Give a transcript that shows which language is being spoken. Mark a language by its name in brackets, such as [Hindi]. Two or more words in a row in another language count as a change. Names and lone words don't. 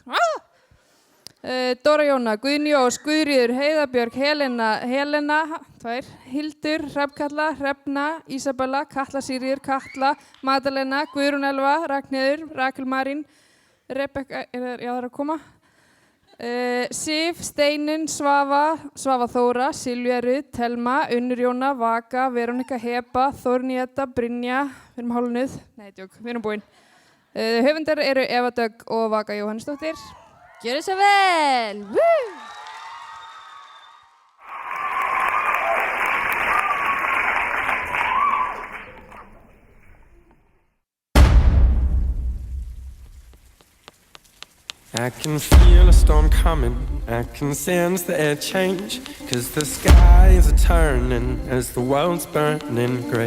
[Icelandic] Dóra Jóna, Guðni Ós, Guðríður, Heiðabjörg, Helena, Hildur, Hrafnkatla, Hrefna, Ísabella, Katla Sigríður, Katla, Magdalena, Guðrún Elva, Ragnheiður, Rakel Marín, Rebekka, það er að koma, Sif, Steinun, Svava Þóra, Silvía Rut, Telma, Unnur Jóna, Vaka, Veronika Heba, Þórníeta, Brynja, við erum hálfnuð, nei djók, við erum búin. Höfundar eru Eva Dögg og Vaka Jóhannsdóttir. Gjörðu svo vel! Woo! [English] I can feel a storm coming, I can sense the air change, 'cause the skies are turning as the world's burning grey.